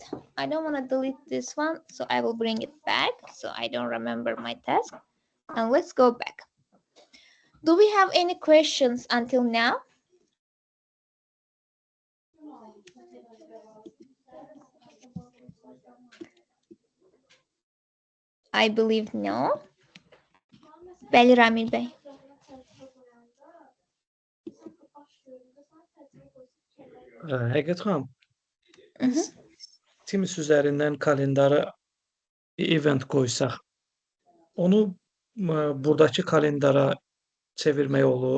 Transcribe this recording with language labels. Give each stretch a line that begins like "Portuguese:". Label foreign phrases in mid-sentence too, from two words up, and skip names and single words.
English: I don't want to delete this one, so I will bring it back so I don't remember my task. And let's go back. Do we have any questions until now? I believe no.
Azerbaijani: Bəli, Ramil Bey. Həqiqət xanım, biz Teams üzərindən kalendara bir event qoysaq, onu buradakı kalendara çevirmək olur.